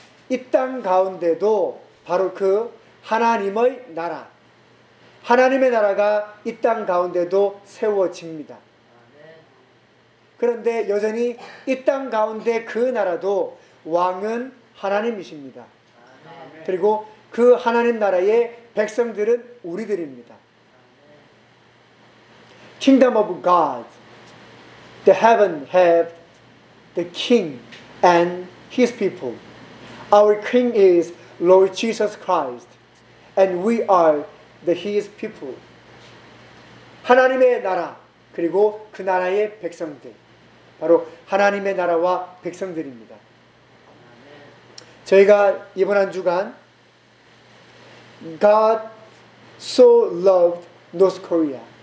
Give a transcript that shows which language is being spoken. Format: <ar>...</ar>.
<ko>이 땅 가운데도 바로 그 하나님의 나라, 하나님의 나라가 이 땅 가운데도 세워집니다. 그런데 여전히 이 땅 가운데 그 나라도 왕은 하나님이십니다. 그리고 그 하나님 나라의 백성들은 우리들입니다.</ko> <en>Kingdom of God. The heaven have the king and his people. Our king is Lord Jesus Christ and we are the his people.</en> <ko>하나님의 나라 그리고 그 나라의 백성들. 바로 하나님의 나라와 백성들입니다. 저희가 이번 한 주간</ko> <en>God so loved North Korea.</en>